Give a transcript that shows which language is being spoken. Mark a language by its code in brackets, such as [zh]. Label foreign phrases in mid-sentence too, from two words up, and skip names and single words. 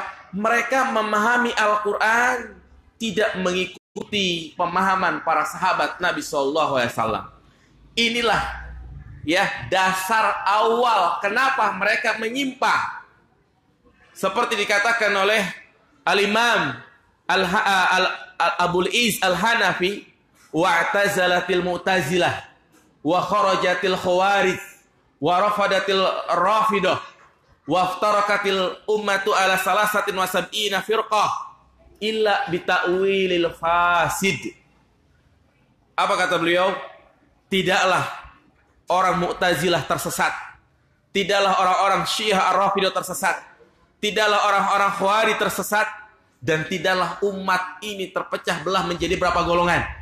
[id] Mereka memahami Al-Quran tidak mengikuti pemahaman para sahabat Nabi SAW. Inilah ya dasar awal kenapa mereka menyimpang. Seperti dikatakan oleh Al-Imam Abul Is Al-Hanafi, [ar] واعتزلت المعتزلة وخرجت الخوارج ورفضت الرافضة وافترقت الأمة على ثلاثة وسبعين فرقة إلا بالتأويل الفاسد. [id] Apa kata beliau? Tidaklah orang Mu'tazilah tersesat, tidaklah orang-orang Syiah Ar-Rafidah tersesat, tidaklah orang-orang Khawarij tersesat, dan tidaklah umat ini terpecah belah menjadi berapa golongan?